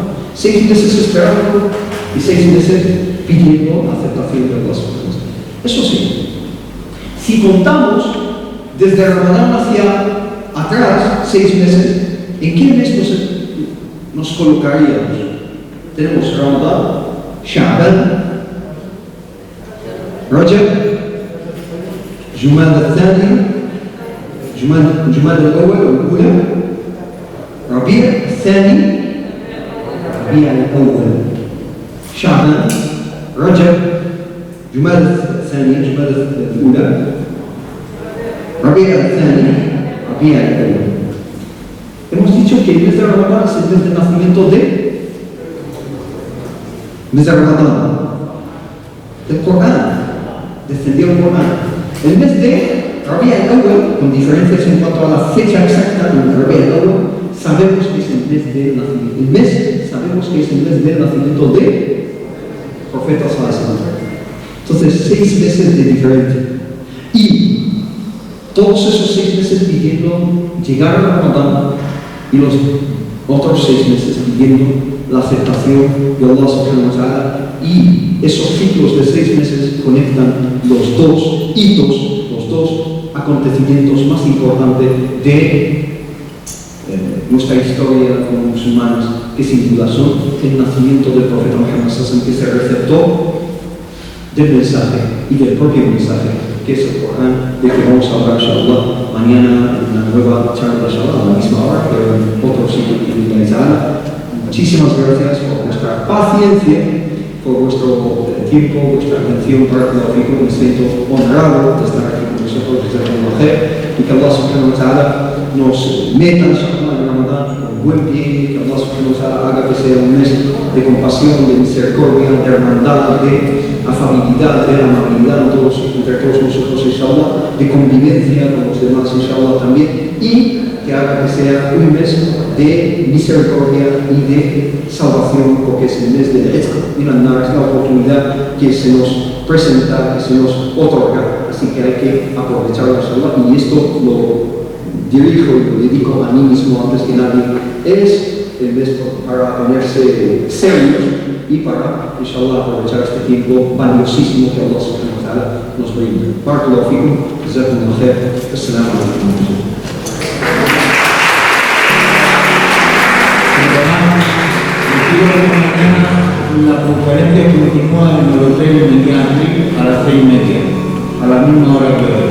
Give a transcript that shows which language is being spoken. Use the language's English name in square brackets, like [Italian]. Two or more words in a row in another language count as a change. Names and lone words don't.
[Spanish] 6 meses esperando y 6 meses pidiendo la aceptación de las cosas. Eso sí, si contamos desde Ramadán hacia atrás 6 meses, ¿en qué mes nos colocaríamos? Tenemos Ramadán, Sha'ban, Rajab, Jumada al-Thani, Jumada al-Awwal al-Ula, Rabi' al-Thani, Rabi' al-Awwal, Sha'ban, Rajab, Jumada al-Thani, Jumada al-Ula, Rabi' al-Thani, Rabi' al-Awwal. Hemos dicho que el mes de Ramadán es el mes de nacimiento del Corán. Descendió el Corán. El mes de Rabi' al-Awwal, con diferencias en cuanto a la fecha exacta de Rabi' al-Awwal, sabemos que es el mes de nacimiento. El mes sabemos que es el mes de nacimiento de profeta [Arabic] صلى الله عليه وسلم. [Spanish] Entonces, 6 meses de diferencia. Y todos esos 6 meses pidiendo llegar a Ramadán y los otros 6 meses pidiendo la aceptación de [Arabic] الله سبحانه وتعالى. [Spanish] Y esos ciclos de 6 meses conectan los dos hitos, los dos acontecimientos más importantes de nuestra historia como musulmanes, que sin duda son el nacimiento del profeta Muhammad [Arabic] صلى الله عليه وسلم, [Spanish] que se receptó del mensaje y del propio mensaje, que es el Corán, de que vamos a hablar inshallah mañana en una nueva charla inshallah a la misma hora, pero en otro sitio que muchísimas gracias por vuestra paciencia, por vuestro tiempo, vuestra atención para el fico. Me siento honrado de estar aquí con vosotros desde el mujer, y que [Arabic] الله سبحانه وتعالى [Spanish] nos meta inshallah en Ramadán con buen pie, que [Arabic] الله سبحانه وتعالى [Spanish] haga que sea un mes de compasión, de misericordia, de hermandad, de afabilidad, de amabilidad entre todos nosotros inshallah, de convivencia con los demás inshallah también, y que haga que sea un mes de misericordia y de salvación, porque es el mes del [Arabic] عتق من النار, [Spanish] es la oportunidad que se nos presenta, que se nos otorga, así que hay que aprovechar la salud, y esto lo dirijo y lo dedico a mí mismo antes que nadie, es en vez para ponerse serios y para, inshallah, aprovechar este tiempo valiosísimo que [Arabic] الله سبحانه وتعالى [Spanish] nos brinda. [Arabic] بارك الله فيكم، جزاكم الله خيرا، السلام عليكم. [Spanish] La conferencia continúa en el Hotel Mediante a las 6:30, a la misma hora que hoy.